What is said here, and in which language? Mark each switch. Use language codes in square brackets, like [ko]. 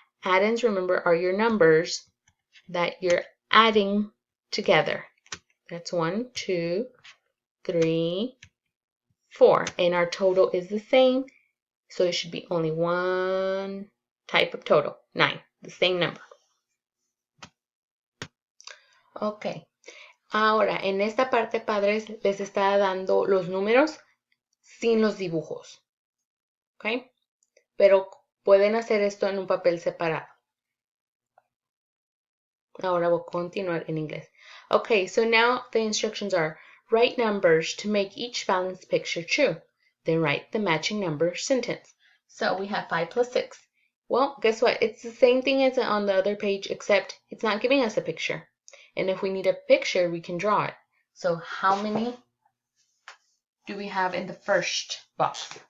[en] Addends, remember, are your numbers that you're adding together. That's 1, 2, 3, 4. And our total is the same. So it should be only one type of total, 9, the same number. [es] Ok, ahora en esta parte, padres, les está dando los números sin los dibujos. Ok, pero pueden hacer esto en un papel separado. Ahora voy a continuar en inglés. [en] Okay, so now the instructions are, write numbers to make each balanced picture true. Then write the matching number sentence. So we have 5 plus 6. Well, guess what? It's the same thing as on the other page, except it's not giving us a picture. And if we need a picture, we can draw it. So how many do we have in the first box?